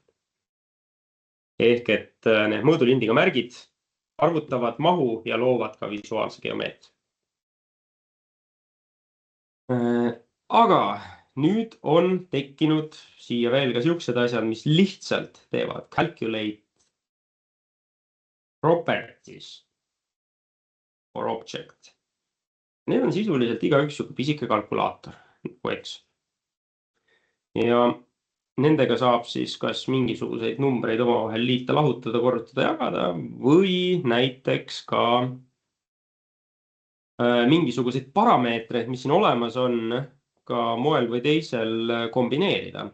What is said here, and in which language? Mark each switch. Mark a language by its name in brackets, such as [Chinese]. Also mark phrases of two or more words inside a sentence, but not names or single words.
[Estonian] Ehk et need mõõdulindiga märgid arvutavad mahu ja loovad ka visuaalse geomeetri. Aga nüüd on tekkinud siia veel ka siuksed asjad, mis lihtsalt teevad [English] calculate properties for object. [Estonian] Need on sisuliselt igaüks pisike kalkulaator, eks. Ja nendega saab siis kas mingisuguseid numbreid omavahel liita, lahutada, korrutada, jagada või näiteks ka mingisuguseid parameetreid, mis siin olemas on, ka moel või teisel kombineerida.